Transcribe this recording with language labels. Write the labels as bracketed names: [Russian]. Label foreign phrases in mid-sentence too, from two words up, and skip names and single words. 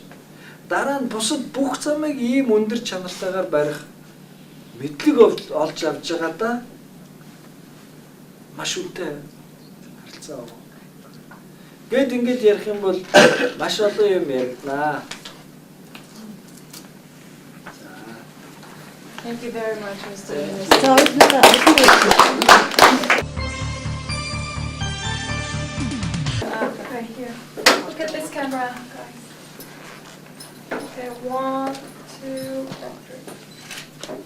[Mongolian] Дараа нь бусад бүх замыг ийм өндөр чанартайгаар барих мэдлэг олж авч байгаа да маш үнэтэй харилцаа. Гэт ингэж ярих юм бол маш олон юм яригдана. [English] Thank you very much, Mr. Minister. Right here. Look at this camera, guys. Okay, 1, 2, 3.